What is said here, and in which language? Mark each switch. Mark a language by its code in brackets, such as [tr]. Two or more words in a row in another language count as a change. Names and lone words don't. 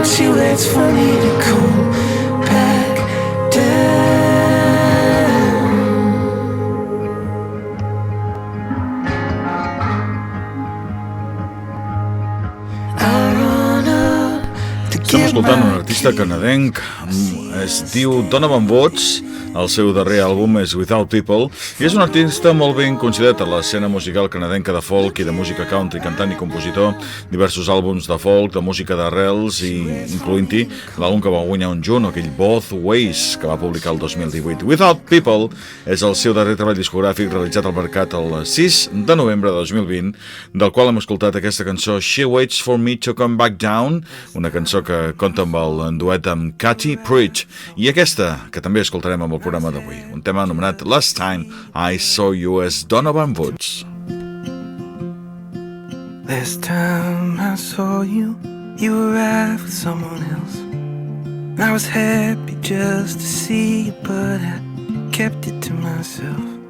[en] She waits for me to come back down. I run up to [ca] Estem [en] get [ca] escoltant un [en] my [ca] artista [en] key. [ca] canadenc, es diu Donovan Woods, el seu darrer àlbum és Without People, i és un artista molt ben considerat a l'escena musical canadenca de folk i de música country, cantant i compositor, diversos àlbums de folk, de música d'arrels, i incloent-hi l'àlbum que va guanyar un junt, aquell Both Ways, que va publicar el 2018. Without People és el seu darrer treball discogràfic realitzat al mercat el 6 de novembre de 2020, del qual hem escoltat aquesta cançó She Waits for Me to Come Back Down, una cançó que compta amb el duet amb Katy Preach, i aquesta, que també escoltarem amb el programa d'avui, un tema anomenat Last Time I Saw You, as Donovan Woods. [en] Last time I saw you, you were out with someone else. And I was happy just to see you, but I kept it to myself.